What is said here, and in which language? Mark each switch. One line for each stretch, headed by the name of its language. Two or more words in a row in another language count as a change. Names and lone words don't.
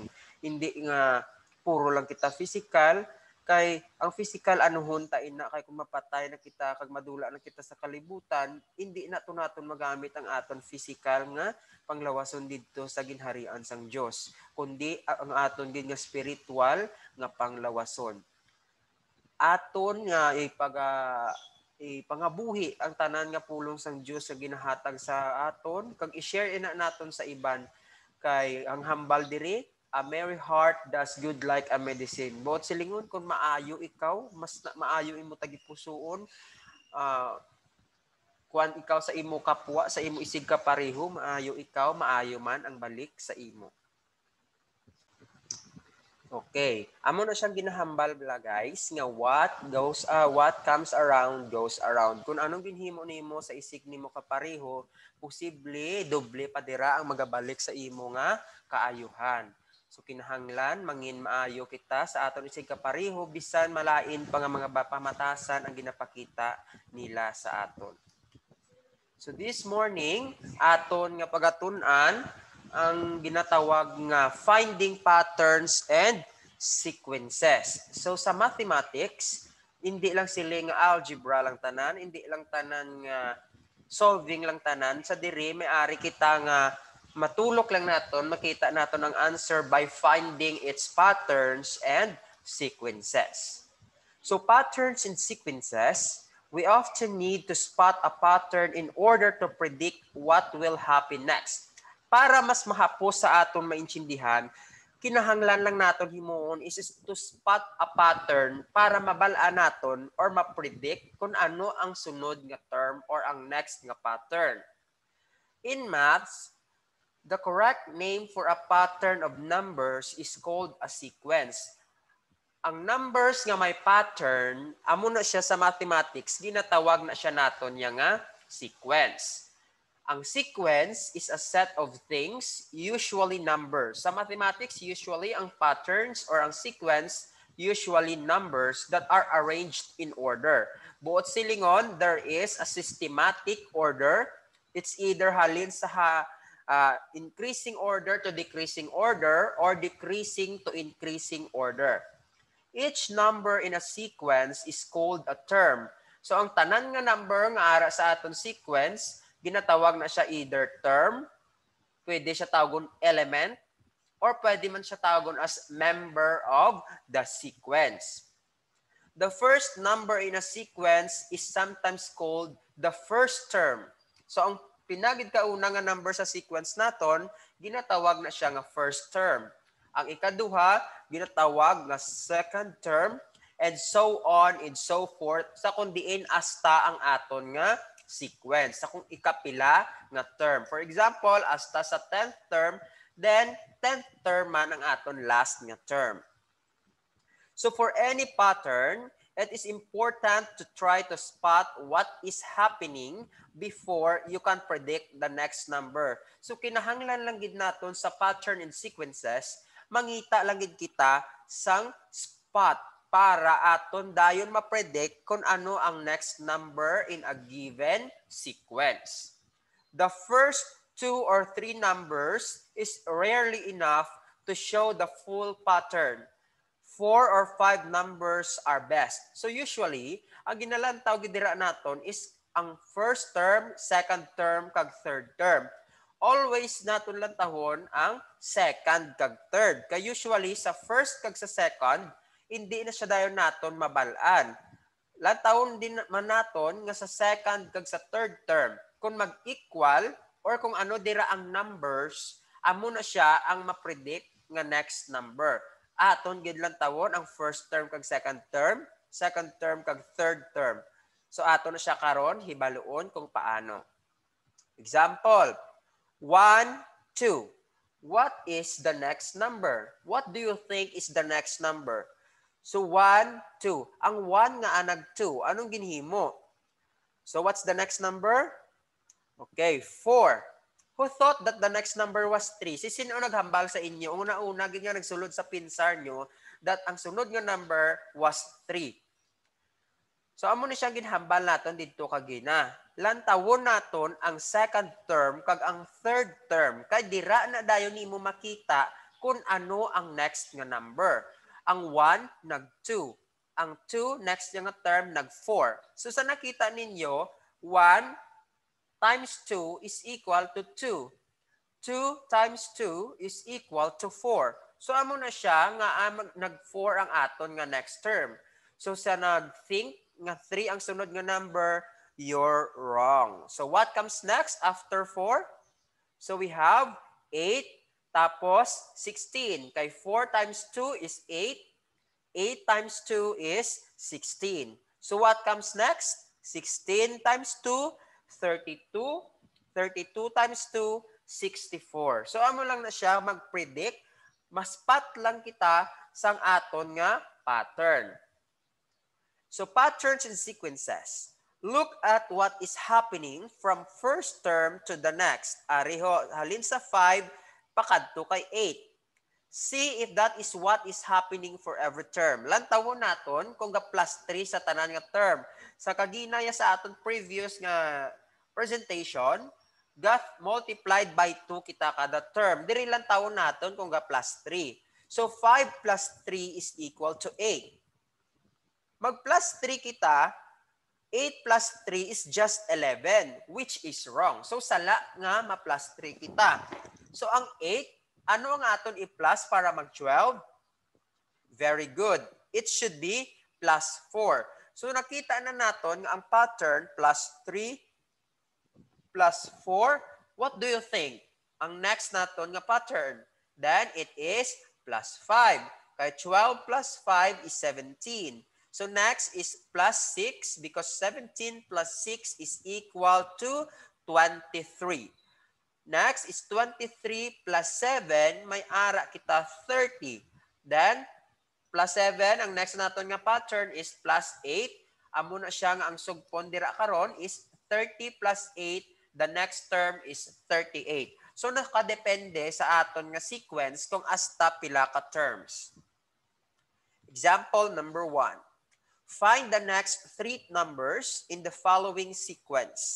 Hiligaynon: Hindi nga puro lang kita physical, kay ang physical anuhon ta ina kay kung mapatay na kita kag madula na kita sa kalibutan, hindi na to naton magamit ang aton physical nga panglawason didto sa ginharian sang Dios, kundi ang aton gid nga spiritual nga panglawason. Aton nga ipangabuhi ang tanan nga pulong sang Dios nga ginahatag sa aton kag i-share ina naton sa iban kay ang hambal diri.
English: A merry heart does good like a medicine.
Hiligaynon: Bot silingon kung maayo ikaw, mas maayo imo tagipusoon. Kuan ikaw sa imo kapwa, sa imo isig ka pareho, maayo ikaw, maayo man ang balik sa imo. Okay. Amo na siyang ginahambal bala guys nga
English: what comes around goes around.
Hiligaynon: Kung anong ginhimo nimo sa isig nimo kapareho, posible doble pa dira ang magabalik sa imo nga kaayuhan. So kinahanglan mangin maayo kita sa aton isig kapareho bisan malain pa nga mga pamatasan ang ginapakita nila sa aton. So this morning aton nga pagatun-an ang ginatawag nga
English: finding patterns and sequences.
Hiligaynon: So sa mathematics, hindi lang sila nga algebra lang tanan, hindi lang tanan nga solving lang tanan. Sa diri may ari kita nga matulok lang naton, makita naton ang answer
English: by finding its patterns and sequences. So patterns and sequences, we often need to spot a pattern in order to predict what will happen next.
Hiligaynon: Para mas mahapos sa aton maintindihan, kinahanglan lang naton himuon
English: is to spot a pattern
Hiligaynon: para mabalaan naton or ma-predict kung ano ang sunod nga term or ang next nga pattern.
English: In maths, the correct name for a pattern of numbers is called a sequence.
Hiligaynon: Ang numbers nga may pattern, amo na siya sa mathematics, ginatawag na siya naton nga sequence.
English: Ang sequence is a set of things, usually numbers. Sa mathematics, usually ang patterns or ang sequence, usually numbers that are arranged in order.
Hiligaynon: Buot silingon,
English: there is a systematic order. It's either
Hiligaynon: halin sa
English: increasing order to decreasing order or decreasing to increasing order. Each number in a sequence is called a term.
Hiligaynon: So ang tanan nga number nga ara sa aton sequence, ginatawag na siya either term, pwede siya tawagon element, or pwede man siya tawagon
English: as member of the sequence. The first number in a sequence is sometimes called the first term.
Hiligaynon: So ang pinagid kauna nga number sa sequence naton, ginatawag na siya nga
English: first term.
Hiligaynon: Ang ikaduha, ginatawag nga
English: second term, and so on and so forth,
Hiligaynon: sa kundiin hasta ang aton nga sequence sa kung ikapila nga term. For example, hasta sa 10th term, then 10th term man ang aton last nga term.
English: So for any pattern, it is important to try to spot what is happening before you can predict the next number.
Hiligaynon: So kinahanglan lang gid naton sa
English: pattern and sequences,
Hiligaynon: mangita lang gid kita sang spot para aton dayon ma-predict kung ano ang
English: next number in a given sequence. The first 2 or 3 numbers is rarely enough to show the full pattern. 4 or 5 numbers are best. So usually,
Hiligaynon: ang ginalantaw gidira naton is ang
English: first term, second term,
Hiligaynon: kag
English: third term.
Hiligaynon: Always naton lantahon ang second kag third. Kay usually sa first kag sa second, hindi na siya dayon naton mabalaan. Lantahon din man naton nga sa second kag sa
English: third term.
Hiligaynon: Kung mag-equal or kung ano dira ang numbers, amo na siya ang ma-predict nga next number. Aton gid lang tawon ang
English: first term
Hiligaynon: kag
English: second term
Hiligaynon: kag
English: third term.
Hiligaynon: So aton na siya karon hibaluon kung paano.
English: Example, 1, 2. What is the next number? What do you think is the next number? So 1, 2.
Hiligaynon: Ang 1 nga anag 2, anong ginhimo?
English: So what's the next number? Okay, 4. Who thought that the next number was 3?
Hiligaynon: Si sino naghambal sa inyo? Una-una, ganyan nagsulod sa pinsar nyo that ang sunod nga number was 3.
English: So,
Hiligaynon: amo na siyang ginhambal naton dito kagina. Lantawon naton ang
English: second term
Hiligaynon: kag ang
English: third term.
Hiligaynon: Kay dira na dayon nimo makita kung ano ang next nga number. Ang 1, nag-2. Ang 2, next nga term, nag-4.
English: So,
Hiligaynon: sa nakita ninyo,
English: 1 times 2 is equal to 2. 2 times 2 is equal to 4. So,
Hiligaynon: amo na siya nga nag-4 ang aton nga next term. So, sa nag-think nga 3 ang sunod nga number,
English: you're wrong. So, what comes next after 4? So, we have 8 tapos 16. Kay 4 times 2 is 8. 8 times 2 is 16. So, what comes next? 16 times 2, 32. 32 times 2, 64. So,
Hiligaynon: amo lang na siya mag-predict. Maspat lang kita sang aton nga pattern.
English: So, patterns and sequences. Look at what is happening from first term to the next.
Hiligaynon: Ariho, halin sa 5, pakadto kay 8.
English: See if that is what is happening for every term.
Hiligaynon: Lantawon naton kung ga plus 3 sa tanan nga term. Sa kaginaya sa aton previous nga presentation,
English: got multiplied by 2
Hiligaynon: kita kada term. Diri lang tawon naton kung ga plus 3.
English: So 5 plus 3 is equal to 8.
Hiligaynon: Mag plus 3 kita,
English: 8 plus 3 is just 11, which is wrong.
Hiligaynon: So sala nga ma plus 3 kita. So ang 8, ano ang aton i-plus para mag 12?
English: Very good. It should be plus 4.
Hiligaynon: So nakita na naton nga ang pattern plus 3 plus 4.
English: What do you think?
Hiligaynon: Ang next naton nga pattern.
English: Then it is plus 5. Kaya 12 plus 5 is 17. So next is plus 6 because 17 plus 6 is equal to 23. Next is 23 plus 7.
Hiligaynon: May ara kita 30.
English: Then plus 7,
Hiligaynon: ang next naton nga pattern
English: is plus 8.
Hiligaynon: Amo na siya nga ang sugpon dira karon is 30 plus 8.
English: The next term is 38.
Hiligaynon: So nakadepende sa aton nga sequence kung hasta pila ka terms.
English: Example number 1. Find the next 3 numbers in the following sequence.